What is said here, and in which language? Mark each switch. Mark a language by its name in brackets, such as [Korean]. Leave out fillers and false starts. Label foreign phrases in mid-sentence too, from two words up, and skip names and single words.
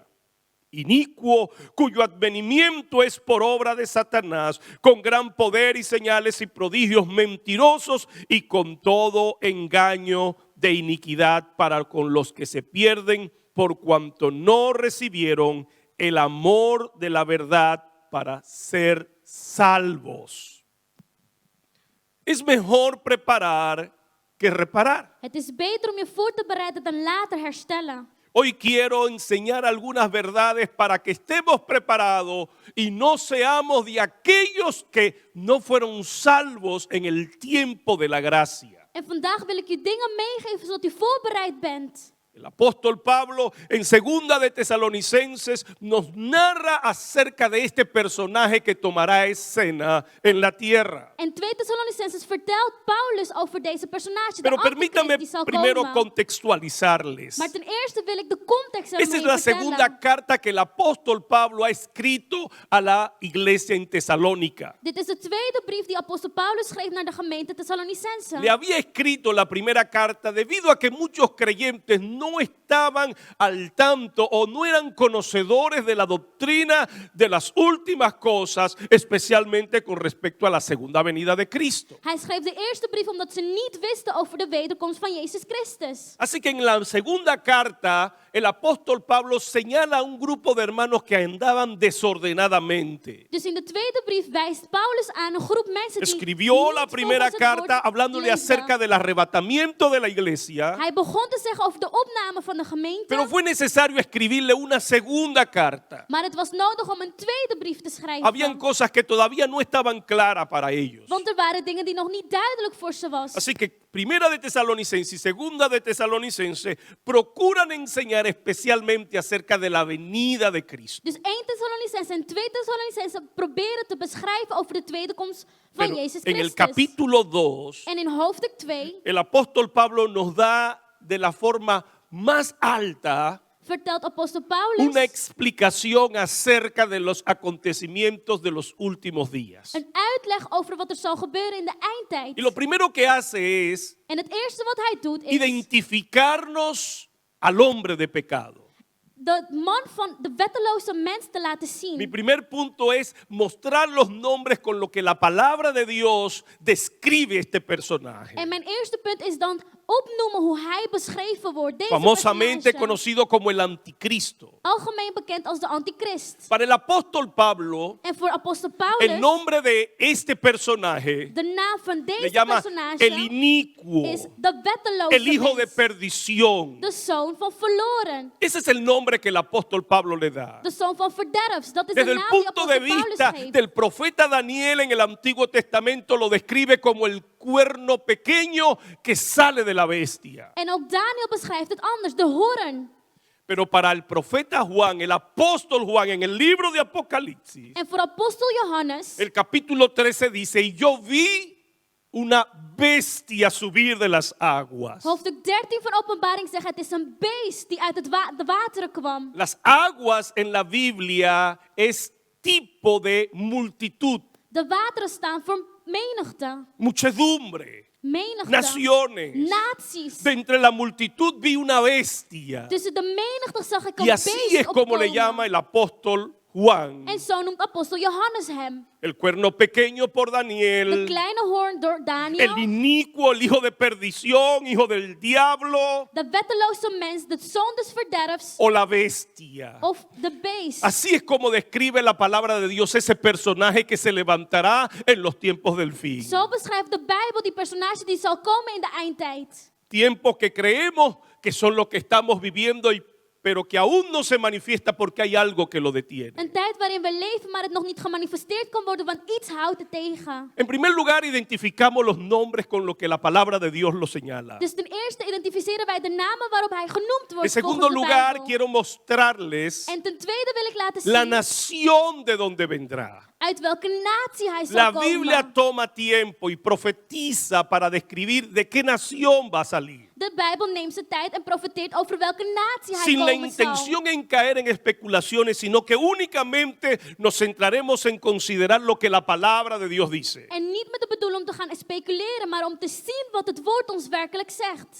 [Spanish] Inicuo, cuyo advenimiento es por obra de Satanás, con gran poder y señales y prodigios mentirosos y con todo engaño de iniquidad para con los que se pierden, por cuanto no recibieron el amor de la verdad para ser salvos. Es mejor preparar que reparar. [Dutch] Het is beter om je voor te bereiden dan later herstellen. [Spanish] Hoy quiero enseñar algunas verdades para que estemos preparados y no seamos de aquellos que no fueron salvos en el tiempo de la gracia. [Dutch] En vandaag wil ik je dingen meegeven zodat u voorbereid bent. [Spanish] El apóstol Pablo en segunda de Tesalonicenses nos narra acerca de este personaje que tomará escena en la tierra. [Dutch] En 2 Thessalonicenses vertelt Paulus over deze personage, de [Spanish] Pero [Dutch] antichrist [Spanish] permítame [Dutch] die zal [Spanish] primero [Dutch] komen. [Spanish] contextualizarles. [Dutch] Maar ten eerste wil ik de context [Spanish] Esa [Dutch] ermee [Spanish] es la [Dutch] vertellen. [Spanish] segunda carta que el apóstol Pablo ha escrito a la iglesia en Tesalónica. [Dutch] Dit is de tweede brief die apostel Paulus schreef naar de gemeente Thessalonicense. [Spanish] Le había escrito la primera carta debido a que muchos creyentes no estaban al tanto o no eran conocedores de la doctrina de las últimas cosas, especialmente con respecto a la segunda venida de Cristo. [Dutch] Hij schreef de eerste brief omdat ze niet wisten over de wederkomst van Jezus Christus. [Spanish] Así que en la segunda carta, el apóstol Pablo señala a un grupo de hermanos que andaban desordenadamente. [Dutch] Dus in de tweede brief wijst Paulus aan een groep mensen die [Spanish] Escribió la [Dutch] niet [Spanish] primera [Dutch] volgens het woord [Spanish] carta hablándole [Dutch] leefden. [Spanish] acerca del arrebatamiento de la iglesia, [Dutch] Hij begon te zeggen over de opname van de gemeente. [Spanish] pero fue necesario escribirle una segunda carta. [Dutch] Maar het was nodig om een tweede brief te schrijven. [Spanish] Habían cosas que todavía no estaban claras para ellos. [Dutch] Want er waren dingen die nog niet duidelijk voor ze was. [Spanish] Así que primera de Tesalonicenses y segunda de Tesalonicenses procuran enseñar especialmente acerca de la venida de Cristo. [Dutch] Dus 1 Thessalonicense en 2 Thessalonicense proberen te beschrijven over de tweede komst van [Spanish] Pero [Dutch] Jezus [Spanish] en el [Dutch] Christus. [Spanish] capítulo 2, [Dutch] En in hoofdstuk 2 [Spanish] el apóstol Pablo nos da de la forma más alta [Dutch] vertelt apostel Paulus [Spanish] una explicación acerca de los acontecimientos de los últimos días. [Dutch] een uitleg over wat er zal gebeuren in de eindtijd. [Spanish] Y lo primero que hace es [Dutch] En het eerste wat hij doet is [Spanish] identificarnos al hombre de pecado. [Dutch] de man van de wetteloze mens te laten [Spanish] Mi [Dutch] zien. [Spanish] primer punto es mostrar los nombres con lo que la palabra de Dios describe este personaje. [Dutch] En mijn eerste punt is dan opnoemen hoe hij beschreven wordt. Deze [Spanish] Famosamente [Dutch] personage, [Spanish] conocido como el anticristo. [Dutch] algemeen bekend als de antichrist. [Spanish] Para el apóstol Pablo, [Dutch] En voor apostel [Spanish] el [Dutch] Paulus, [Spanish] nombre de este personaje [Dutch] de naam van [Spanish] le [Dutch] deze [Spanish] llama [Dutch] personage [Spanish] el inicuo, [Dutch] is de wetteloze [Spanish] el hijo de [Dutch] mens, [Spanish] perdición. [Dutch] de zoon van verloren, [Spanish] Ese es el nombre que el apóstol Pablo le da. [Dutch] de zoon van verderfs. Dat is de [Spanish] Desde el [Dutch] naam die [Spanish] punto de [Dutch] apostel Paulus [Spanish] vista [Dutch] geeft. [Spanish] del profeta Daniel en el Antiguo Testamento lo describe como el cuerno pequeño que sale de la bestia. [Dutch] En ook Daniel beschrijft het anders, de hoorn. [Spanish] Pero para el profeta Juan, el apóstol Juan, en el libro de Apocalipsis, [Dutch] En voor apostel Johannes, [Spanish] el capítulo 13 dice, y yo vi una bestia subir de las aguas. [Dutch] hoofdstuk 13 van Openbaring zegt, het is een beest die uit de wateren kwam. [Spanish] Las aguas en la Biblia es tipo de multitud, [Dutch] De wateren staan voor menigte. [Spanish] muchedumbre, [Dutch] Menigte. [Spanish] naciones. [Dutch] Naties. [Spanish] De entre la multitud vi una bestia. [Dutch] Tussen de menigte zag ik een [Spanish] Y así [Dutch] beest [Spanish] es como le [Dutch] opkomen. [Spanish] llama el apóstol Juan, [Dutch] En zo noemt apostel Johannes hem. [Spanish] el cuerno pequeño por [Dutch] De [Spanish] Daniel, [Dutch] kleine hoorn door [Spanish] el [Dutch] Daniel. [Spanish] inicuo, el hijo de perdición, hijo del diablo, [Dutch] De wetteloze mens, de zoon des verderfs. [Spanish] o la bestia. [Dutch] Of de beest. [Spanish] Así es como describe la palabra de Dios ese personaje que se levantará en los tiempos del fin. [Dutch] Zo beschrijft de Bijbel die personage die zal komen in de eindtijd. [Spanish] Tiempos que creemos que son los que estamos viviendo, pero que aún no se manifiesta porque hay algo que lo detiene. [Dutch] Een tijd waarin we leven, maar het nog niet gemanifesteerd kan worden, want iets houdt het tegen. [Spanish] En primer lugar, identificamos los nombres con lo que la palabra de Dios lo señala. [Dutch] Dus ten eerste identificeren wij de namen waarop hij genoemd [Spanish] En [Dutch] wordt [Spanish] segundo [Dutch] volgens de [Spanish] lugar, [Dutch] Bijbel. [Spanish] quiero mostrarles [Dutch] En ten tweede wil ik laten [Spanish] la [Dutch] zien [Spanish] nación de donde vendrá. [Dutch] uit welke natie hij [Spanish] La [Dutch] zal [Spanish] Biblia [Dutch] komen. [Spanish] toma tiempo y profetiza para describir de qué nación va a salir. [Dutch] De Bijbel neemt zijn tijd en profeteert over welke natie hij [Spanish] Sin la [Dutch] komen zal. [Spanish] intención en caer en especulaciones, sino que únicamente nos centraremos en considerar lo que la palabra de Dios dice. [Dutch] En niet met de bedoeling om te gaan speculeren, maar om te zien wat het woord ons werkelijk zegt.